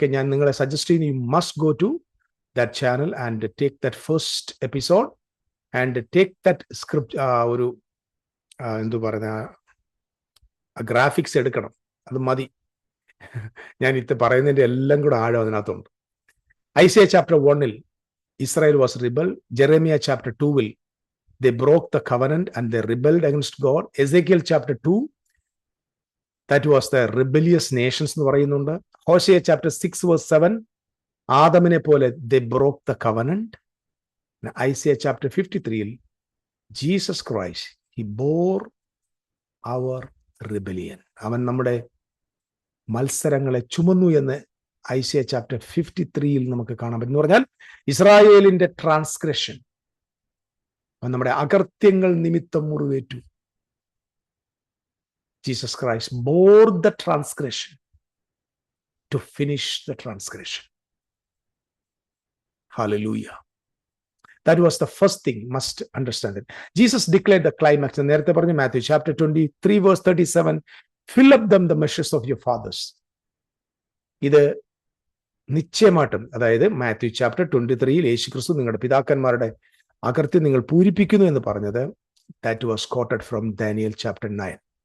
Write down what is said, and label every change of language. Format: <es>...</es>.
<en>okay,</en> <ml>ഞാൻ നിങ്ങളെ suggest ചെയ്യുന്നു,</ml> <en>You must go to that channel and take that first episode and take that script.</en> <ml>ഒരു എന്തു പറയുന്ന ഗ്രാഫിക്സ് എടുക്കണം, അത് മതി. ഞാൻ ഇത് പറയുന്നതിൻ്റെ എല്ലാം കൂടെ ആഴം അതിനകത്തുണ്ട്.</ml> <en>Isaiah chapter 1 Israel was rebel. Jeremiah chapter 2 they broke the covenant and they rebelled against God. Ezekiel chapter 2, that was the rebellious nations</en> <ml>എന്ന് പറയുന്നുണ്ട്.</ml> <en>Hosea chapter 6 verse 7,</en> <ml>ആദമിനെ പോലെ</ml> <en>they broke the covenant. Isaiah chapter 53, Jesus Christ, he bore our rebellion.</en> <ml>അവൻ നമ്മുടെ മത്സരങ്ങളെ ചുമന്നു എന്ന് Isaiah chapter 53 നമുക്ക് കാണാൻ പറ്റും. എന്ന് പറഞ്ഞാൽ ഇസ്രായേലിന്റെ ട്രാൻസ്ഗ്രഷൻ, നമ്മുടെ അകൃത്യങ്ങൾ നിമിത്തം മുറിവേറ്റു.</ml> <en>Jesus Christ bore the transgression to finish the transgression. Hallelujah. That was the first thing, must understand it. Jesus declared the climax.</en> <ml>നേരത്തെ പറഞ്ഞു</ml> <en>Matthew chapter 23 verse 37, fill up them the measures of your fathers.</en> <ml>ഇത് നിശ്ചയമായിട്ടും, അതായത് Matthew chapter 23 യേശുക്രിസ്തു നിങ്ങളുടെ പിതാക്കന്മാരുടെ അകൃത്യം നിങ്ങൾ പൂരിപ്പിക്കുന്നു എന്ന് പറഞ്ഞത്,</ml> <en>that was quoted from</en> <ml>Daniel chapter 9.</ml>